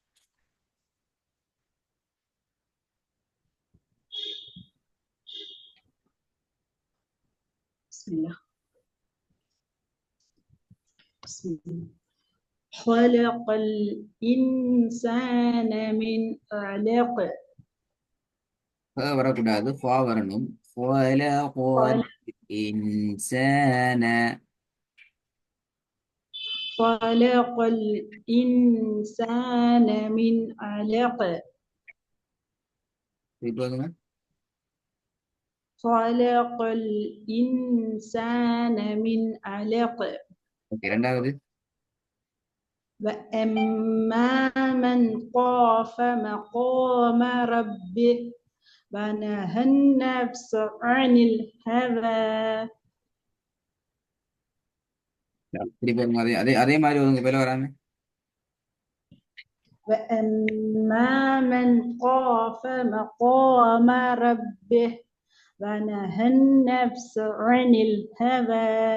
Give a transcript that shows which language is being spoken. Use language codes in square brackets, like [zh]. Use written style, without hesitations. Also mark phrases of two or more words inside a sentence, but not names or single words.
[ar] بسم الله. بسم الله. خلق الإنسان من علق. [ta] வரக்கூடாது ஃபா வரணும் خلق [ar] خلق الإنسان خلق الإنسان من علق. [ta] இப்போதுங்க [ar] خلق الإنسان من علق. [ta] ஓகே ரெண்டாவது [ar] وأما من خاف مقام ربه ونهى النفس عن الهوى. [ta] திருப்பி வருங்க அதே அதே அதே மாதிரி உங்க பேர் வராம [ar] وأما من خاف مقام ربه ونهى النفس عن الهوى.